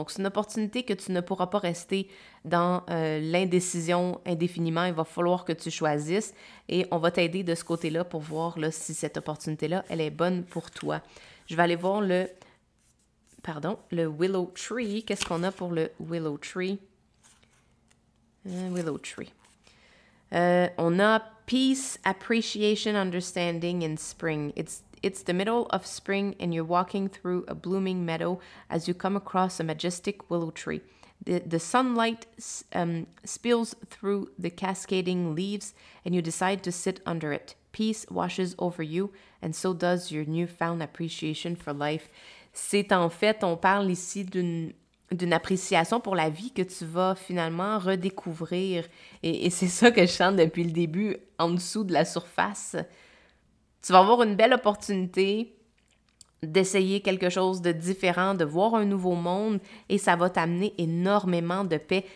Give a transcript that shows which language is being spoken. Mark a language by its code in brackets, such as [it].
[fr] Donc, c'est une opportunité que tu ne pourras pas rester dans l'indécision indéfiniment. Il va falloir que tu choisisses et on va t'aider de ce côté-là pour voir là, si cette opportunité-là, elle est bonne pour toi. Je vais aller voir le Willow Tree. Qu'est-ce qu'on a pour le Willow Tree? Willow Tree. On a [en] Peace, Appreciation, Understanding in Spring. It's the middle of spring and you're walking through a blooming meadow as you come across a majestic willow tree. The sunlight spills through the cascading leaves and you decide to sit under it. Peace washes over you and so does your newfound appreciation for life. [fr] C'est en fait, on parle ici d'une appréciation pour la vie que tu vas finalement redécouvrir. Et c'est ça que je sens depuis le début, en dessous de la surface. Tu vas avoir une belle opportunité d'essayer quelque chose de différent, de voir un nouveau monde et ça va t'amener énormément de paix.